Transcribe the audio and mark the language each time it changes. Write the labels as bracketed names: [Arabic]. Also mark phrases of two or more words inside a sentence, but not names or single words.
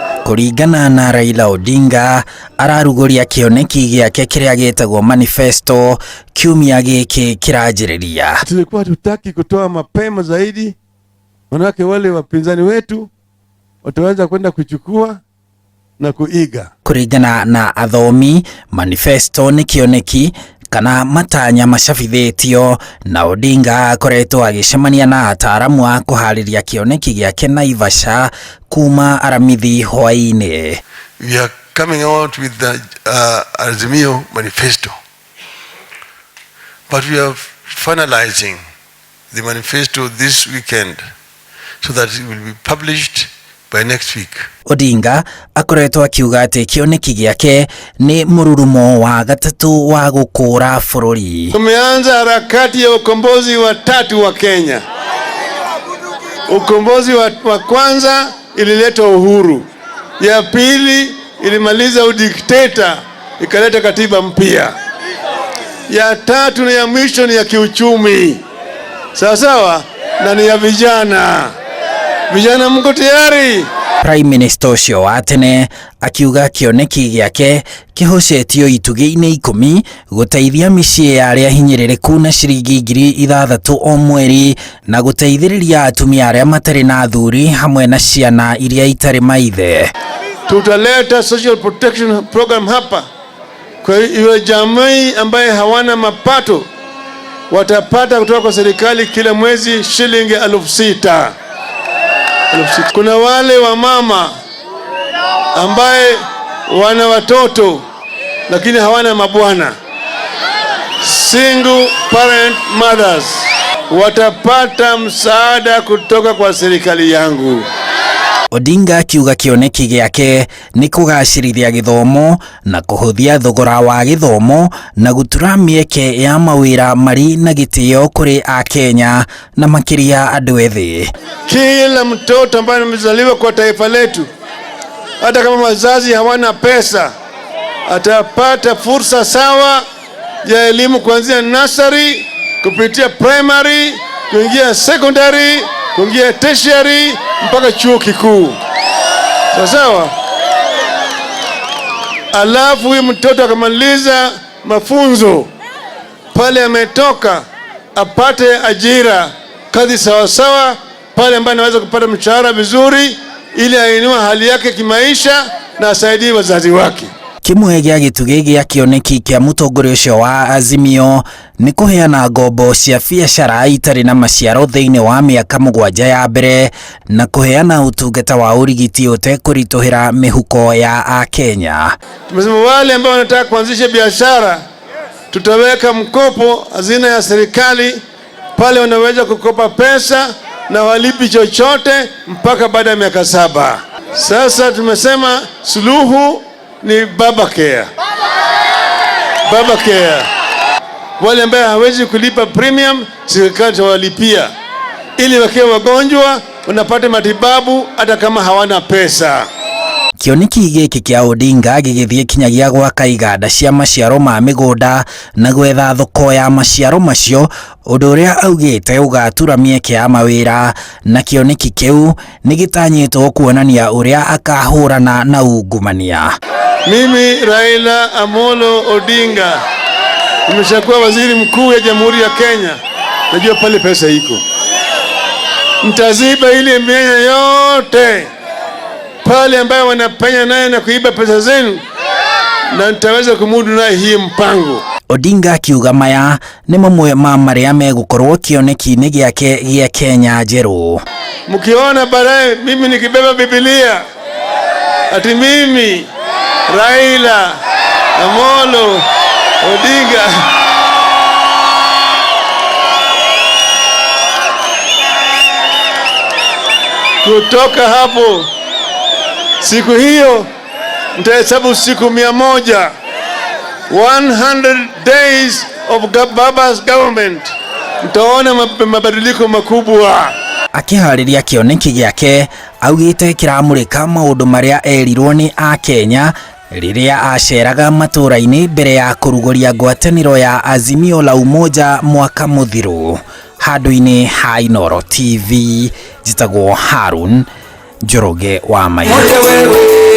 [Kikuyu] Kuringana na Raila Odinga araruguria kĩoneki gĩake kĩrĩa gĩtagwo manifesto kiumia gĩkĩ kĩranjĩrĩria. [Swahili] Tulikuwa tutaki kutoa mapema zaidi, manake wale wapinzani wetu wataweza kwenda kuchukua na kuiga. [Kikuyu] Kuringana na athomi, manifesto nĩ kĩoneki kana matanya macabithĩtio, na Odinga akoretwo agĩcemania na ataaramu a kũharĩria kĩoneki gĩake Naivasha kuma aramithi hwaĩ-inĩ. [English] We are coming out with the Azimio manifesto, but we are finalizing the manifesto this weekend so that it will be published by next week. [Kikuyu] Odinga akoretwo akiuga atĩ kĩoneki gĩake nĩ mũrurumo wa gatatũ wa gũkũra bũrũri. [Swahili] Tumeanza harakati ya ukombozi wa tatu wa Kenya. Ukombozi wa kwanza ilileta uhuru, ya pili ilimaliza udikteta ikaleta katiba mpya, ya tatu na ya mwisho ni ya kiuchumi. Sawa sawa, na ni ya vijana. Vijana mko tayari? [English] Prime Minister [Kikuyu] ũcio wa tene akiuga kĩoneki gĩake kĩhoceetio itugĩ-inĩ 10 gũteithia mĩciĩ ya arĩa hinyĩrĩrĩku na ciringi 6,000 o mweri, na gũteithĩrĩria atumia arĩa matarĩ na athuri hamwe na ciana iria itarĩ maithe. [Swahili] Tutaleta [English] social protection program [Swahili] hapa kwa hiyo jamii ambaye hawana mapato watapata kutoka kwa serikali kila mwezi shilingi 6,000. Kuna wale wa mama ambaye wana watoto lakini hawana mabwana, [English] single parent mothers, [Swahili] watapata msaada kutoka kwa serikali yangu. [Kikuyu] Odinga akiuga kĩoneki gĩake nĩ kũgacĩrithia gĩthomo na kũhũthia thogora wa gĩthomo na gũtura mĩeke ya mawĩra marĩ na gĩtĩo kũrĩ Akenya na makĩria andũ ethĩ. [Swahili] Kila mtoto ambaye amezaliwa kwa taifa letu, hata kama wazazi hawana pesa, atapata fursa sawa ya elimu kuanzia nursery kupitia primary, kuingia secondary, kuingia tertiary mpaka chuo kikuu. Sawa. Alafu huyu mtoto akamaliza mafunzo pale ametoka, apate ajira, kazi sawa sawa pale ambapo anaweza kupata mshahara vizuri ili ainue hali yake kimaisha na asaidie wazazi wake. [Kikuyu] Kimwe gĩa gĩtugĩ gĩa kĩoneki kĩa mũtongoria ũcio wa Azimio nĩ kũheana ngombo cia biacara itarĩ na maciaro thĩinĩ wa mĩaka 7 ya mbere na kũheana ũtungata wa ũrigiti ũtekũritũhĩra mĩhuko ya Akenya. [Swahili] Tumesema wale ambao wanataka kuanzisha biashara tutaweka mkopo hazina ya serikali pale wanaweza kukopa pesa na walipi chochote mpaka baada ya miaka 7. Sasa tumesema suluhu ni baba care. Baba care. Wale ambao hawezi kulipa premium serikali itawalipia ili wakiwa wagonjwa wanapata matibabu hata kama hawana pesa. [Kikuyu] Kĩoneki gĩkĩ kĩa Odinga gĩgĩthiĩ kinyagia gwaka iganda cia maciaro ma mĩgũnda na gwetha thoko ya maciaro macio, ũndũ ũrĩa augĩte ũgatura mĩeke ya mawĩra, na kĩoneki kĩu nĩ gĩtanyĩtwo kuonania ũrĩa akahũrana na ungumania. [Swahili] Mimi Raila Amolo Odinga nimeshakuwa waziri mkuu ya Jamhuri ya Kenya. Najua pale pesa iko, mtaziba ile mianya yote pale ambayo wanapenya naye na kuiba pesa zenu, na nitaweza kumudu naye hii mpango. [Kikuyu] Odinga akiuga maya nĩ mamwe ma marĩa megũkorwo kĩoneki-inĩ gĩake gĩa Kenya njerũ. [Swahili] Mkiona baadaye mimi nikibeba Biblia ati mimi Raila Amolo Odinga kutoka hapo, siku hiyo mtahesabu siku 100, [English] 100 days of Baba's government, [Swahili] mtaona mabadiliko makubwa. [Kikuyu] Akiharĩria kĩoneki gĩake augĩte kĩramũrĩka maũndũ marĩa erirwo nĩ Akenya rĩrĩa aceraga matũra-inĩ mbere ya kũrugũria ngwatanĩro ya Azimio la Umoja mwaka mũthiru. Handũ-inĩ ha Inooro TV, njĩtagwo Harun Njoroge wa Maina.